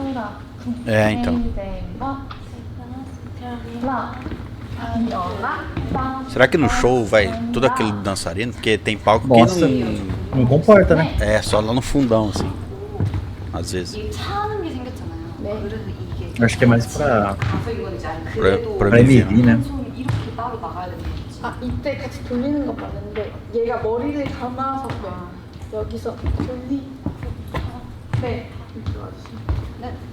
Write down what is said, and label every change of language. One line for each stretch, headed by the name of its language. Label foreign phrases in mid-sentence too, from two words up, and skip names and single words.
Portuguese: É, então. Será que no show vai tudo aquele dançarino? Porque tem palco Nossa, que não. não comporta, né? É, só lá no fundão, assim. Às vezes.
Korean: 이게 차는 게 생겼잖아요. 그래서 이게
Portuguese: Acho que é mais pra,
Korean: 가서 이건 이제 아니 그래도
Portuguese: pra pra MV, MV, né?
Korean: 방송이 이렇게 따로 나가야 되는 거지. 아 이때 같이 돌리는 거 봤는데 얘가 머리를 감아서 여기서 돌리. 네. 이렇게 와주세요. 네.